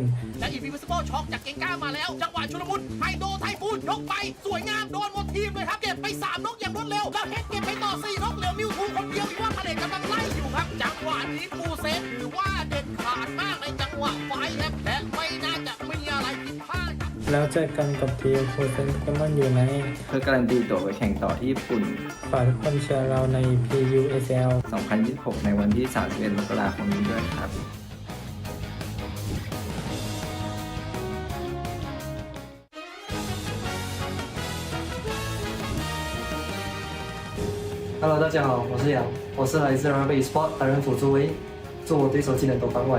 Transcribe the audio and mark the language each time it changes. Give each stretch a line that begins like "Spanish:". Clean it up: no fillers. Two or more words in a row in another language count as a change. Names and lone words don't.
Thai: และ EVFL ช็อกจากเกงก้ามาแล้วจังหวะชุลมุนไฮโดไทฟูนยกไปสวยงามโดนหมดทีมเลยครับเก็บไป3นกอย่างรวดเร็วแล้วเฮดเก็บไปต่อ4นกเหลือมิวทูคนเดียวอีกว่าพาเลทกำลังไล่อยู่ครับจังหวะนี้ปูเซฟถือว่าเด็ดขาดมากในจังหวะไฟและไม่น่าจะมีอะไรผิดพลาดครับ แล้วเจอกันกับทีมโคเซนโปเกมอนอยู่ใน เพื่อการันตีตั๋วไปแข่งต่อที่ญี่ปุ่น ฝากทุกคนเชียร์เราใน PUACL 2026 ในวันที่ 31 มกราคมนี้ด้วยครับ
Chinese: Hello，大家好，我是杨，我是来自 Rabbit Sport 担任辅助位，做我对手技能躲防外。